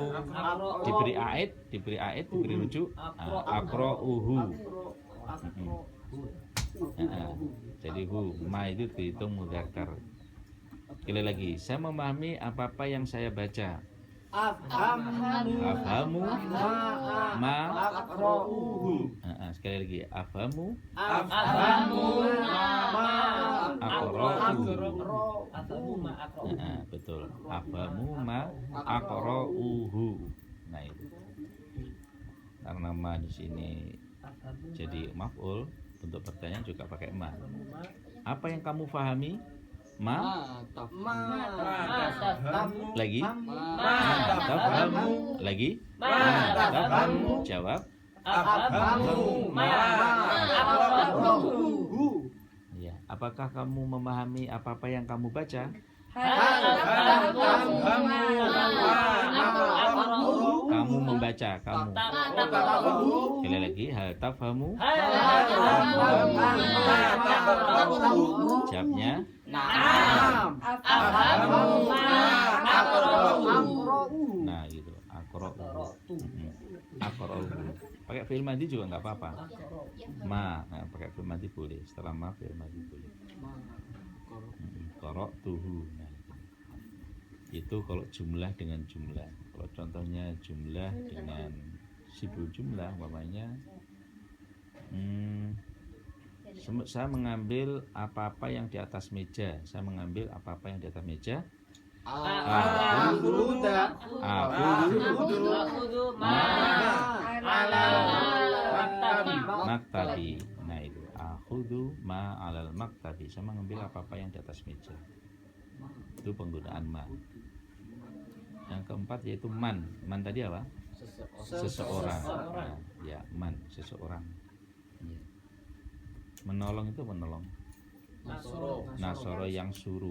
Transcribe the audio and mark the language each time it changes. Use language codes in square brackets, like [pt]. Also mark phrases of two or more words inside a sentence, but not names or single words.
[id] Diberi ait, diberi rujuk. [ar] Akro'uhu. [id] Jadi hu, ma itu dihitung mudzakkar. Sekali lagi, saya memahami apa-apa yang saya baca. [ar] أفهم ما. [id] Sekali lagi, [ar] أفهم أقرؤه. [id] Betul. [ar] أفهم ما أقرؤه. [id] Nah itu. Karena ma di sini jadi maf'ul, untuk pertanyaan juga pakai ma. Apa yang kamu fahami? Ma. Lagi. Tafhamu. Lagi. Tafhamu. Jawab. Ya. Apakah kamu memahami apa-apa yang kamu baca? Kamu membaca, kamu. Sekali lagi, [ar] هل تفهم. [id] Jawabnya [ar] Naam. أفهم ما أقرأ. [id] nah gitu, aqra'u. Aqra'u. Pakai [ar] فعل ماضي [id] juga nggak apa-apa. Ma, nah, pakai [ar] فعل ماضي [id] boleh. Setelah ma [ar] فعل ماضي [id] boleh. [ar] Qara'tuhu. [id] Nah, itu kalau jumlah dengan jumlah. Kalau contohnya jumlah dengan sibul jumlah, umpamanya saya mengambil apa-apa yang di atas meja. Saya mengambil apa-apa yang di atas meja. Aku maktabi. Nah itu [ar] آخذ ما على المكتب. [id] Saya mengambil apa-apa yang di atas meja. Itu penggunaan ma. Yang keempat yaitu man. Man tadi apa? Seseorang. Nah, ya man, seseorang. Ya. Menolong itu menolong. Nasoro yang suruh.